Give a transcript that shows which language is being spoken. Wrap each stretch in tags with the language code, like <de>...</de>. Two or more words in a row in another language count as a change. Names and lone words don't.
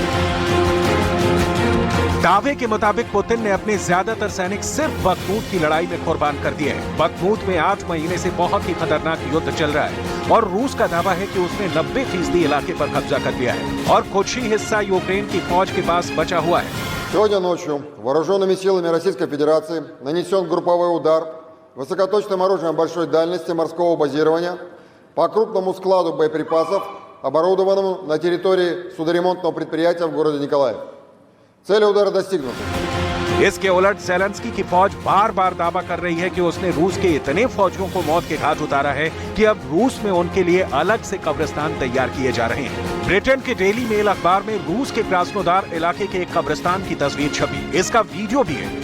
<hi>दावे के मुताबिक पुतिन ने अपने ज्यादातर सैनिक सिर्फ बखमुत की लड़ाई में कुर्बान कर दिए हैं। बखमुत में 8 महीने से बहुत ही खतरनाक युद्ध चल रहा है और रूस का दावा है कि उसने 90% इलाके पर कब्जा कर लिया है और कुछ ही हिस्सा यूक्रेन की फौज के पास बचा हुआ है।</hi> <ru>Сегодня ночью вооруженными силами Российской Федерации нанесен групповой удар высокоточным оружием большой дальности морского базирования по крупному складу боеприпасов, оборудованному на территории судоремонтного предприятия в городе Николаев. Цели удара достигнуты।</ru> <hi>इसके उलट ज़ेलेंस्की की फौज बार बार दावा कर रही है कि उसने रूस के इतने फौजियों को मौत के घाट उतारा है कि अब रूस में उनके लिए अलग से कब्रिस्तान तैयार किए जा रहे हैं। ब्रिटेन के डेली मेल अखबार में रूस के क्रास्नोदार इलाके के एक कब्रिस्तान की तस्वीर छपी। इसका वीडियो भी है।</hi>